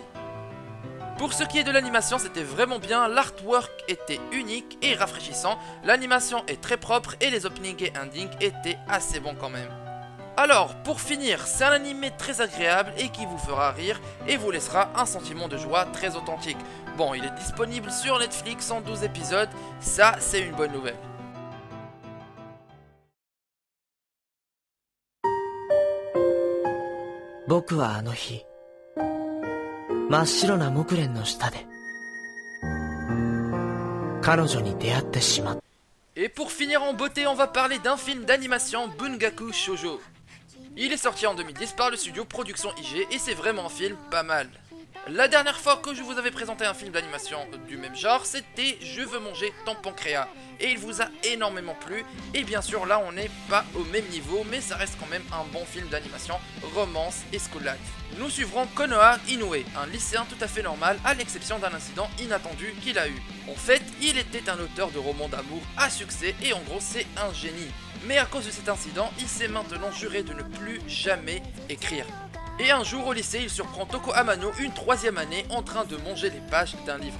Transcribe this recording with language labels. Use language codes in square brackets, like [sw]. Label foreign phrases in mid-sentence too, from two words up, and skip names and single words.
[fr] Pour ce qui est de l'animation, c'était vraiment bien, l'artwork était unique et rafraîchissant, l'animation est très propre et les openings et endings étaient assez bons quand même. Alors, pour finir, c'est un animé très agréable et qui vous fera rire et vous laissera un sentiment de joie très authentique. Bon, il est disponible sur Netflix en 12 épisodes, ça c'est une bonne nouvelle. [ja] 僕はあの日、真っ白な木蓮の下で、彼女に出会ってしまった。 [fr] Et pour finir en beauté, on va parler d'un film d'animation Bungaku Shoujo. Il est sorti en 2010 par le studio Production IG et c'est vraiment un film pas mal. La dernière fois que je vous avais présenté un film d'animation du même genre, c'était Je veux manger ton pancréas. Et il vous a énormément plu. Et bien sûr, là, on n'est pas au même niveau, mais ça reste quand même un bon film d'animation, romance et [en] school life. [fr] Nous suivrons Konoha Inoue, un lycéen tout à fait normal, à l'exception d'un incident inattendu qu'il a eu. En fait, il était un auteur de romans d'amour à succès et en gros, c'est un génie. Mais à cause de cet incident, il s'est maintenant juré de ne plus jamais écrire. Et un jour au lycée, il surprend Toko Amano, une 3e année, en train de manger les pages d'un livre.